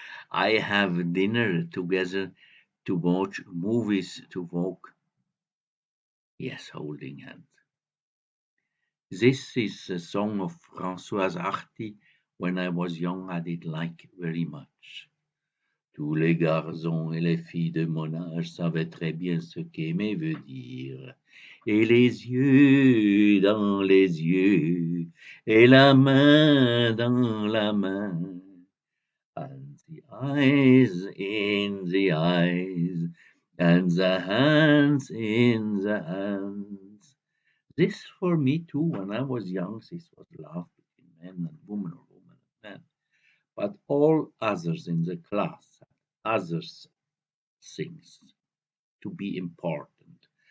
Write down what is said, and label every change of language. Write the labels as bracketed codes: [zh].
[en] I have dinner together, to watch movies, to walk. Yes, holding hands. This is a song of Françoise Hardy. When I was young, I did like very much. [fr] Tous les garçons et les filles de mon âge savaient très bien ce qu'aimer veut dire. Et les yeux dans les yeux, et la main dans la main. [en] And the eyes in the eyes, and the hands in the hands. This for me too, when I was young, this was love between men and women, or woman and man. But all others in the class had others things to be important.